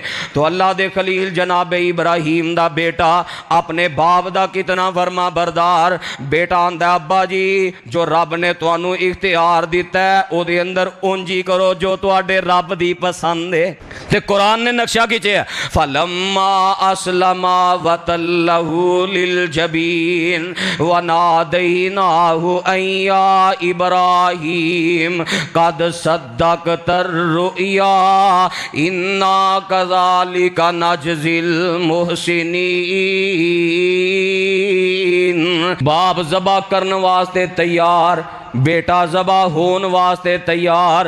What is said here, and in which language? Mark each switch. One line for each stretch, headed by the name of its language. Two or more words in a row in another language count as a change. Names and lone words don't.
Punjabi: تو اللہ دے خلیل جناب ابراہیم دا بیٹا اپنے باپ دا کتنا فرماں بردار. بیٹا آندا ابا جی جو رب نے تہانوں اختیار دتا ہے اوہدے اندر انج کرو جو تہاڈے رب دی پسند ہے. تے قرآن نے نقشہ کھچیا
Arabic: فلما أسلما وتله للجبين وناديناه أيا إبراهيم قد صدقت الرؤيا إنا كذلك نجزي المحسنين.
Punjabi: باپ ذبح کرن واسطے تیار، بیٹا ذبح ہون واسطے تیار.